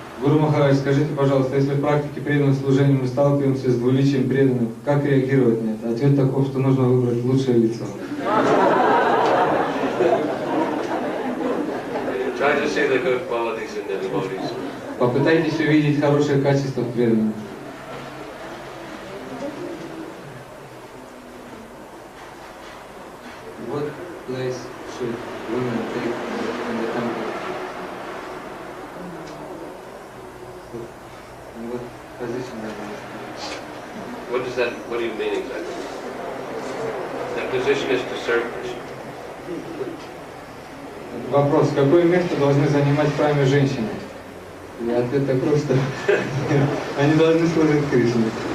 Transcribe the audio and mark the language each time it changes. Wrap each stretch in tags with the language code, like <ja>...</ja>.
<ru>Гуру Махарадж, скажите, пожалуйста, если в практике преданного служения мы сталкиваемся с двуличием преданных, как реагировать на это? Ответ таков, что нужно выбрать лучшее лицо.</ru> <en>Try to see the good qualities in the devotees.</en> <ru>Попытайтесь увидеть хорошие качества в преданных.</ru> <en>What place should women take in the temple? In what position they must What does that? What do you mean exactly? That position is to serve Krishna.</en> <ru>Вопрос, какое место должны занимать в храме женщины? И ответ такой, что они должны служить Кришне.</ru>